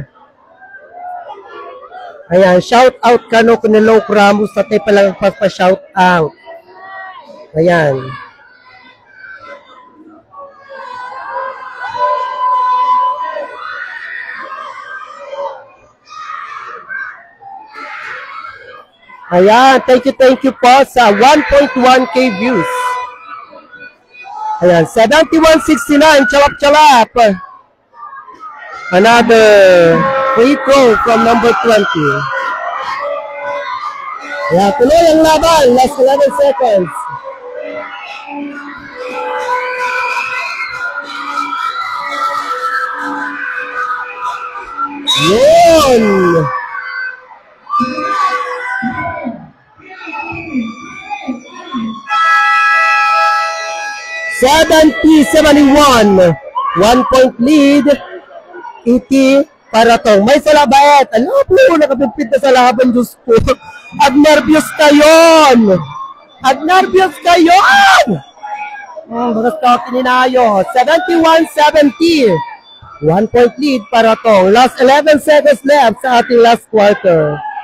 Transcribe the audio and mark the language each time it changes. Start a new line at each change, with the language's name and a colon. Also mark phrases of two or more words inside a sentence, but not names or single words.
Filipino: Ayan,
English: shout out
Filipino: kano kunelo Ramos sa tayo palang pa-
English: shout out.
Filipino: Ayan. Ayan,
English: thank you
Filipino: po sa 1.1k views. Ayan, 71-69, chalap-chalap.
English: Another free throw from number 20.
Filipino: Ayan, tuloy ang laban,
English: last 11 seconds.
Filipino: Yun! 70-71.
English: 1-point lead.
Iloko: Iti Paratong. May salabait.
Filipino: Alam po, nakapimpit na sa laban, Diyos ko.
Iloko: Ag-nervyos kayon. Ag-nervyos kayon. Bagas ka kininayo. 71-70.
English: 1-point lead Paratong. Last 11 seconds left
Filipino: sa ating
English: last quarter.